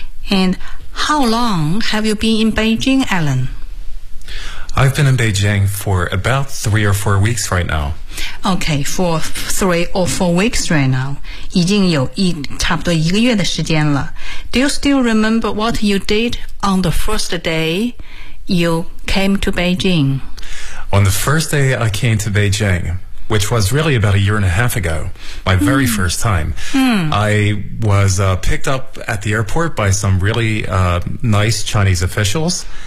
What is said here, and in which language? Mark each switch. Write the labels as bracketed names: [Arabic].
[English] And how long have you been in Beijing, Alan? I've been in Beijing for about 3 or 4 weeks right now. Okay, for 3 or 4 weeks right now. [Chinese] 已经有差不多一个月的时间了。 [English] Do you still remember what you did on the first day you came to Beijing? On the first day I came to Beijing, which was really about a year and a half ago, my very first time, I was picked up at the airport by some really nice Chinese officials.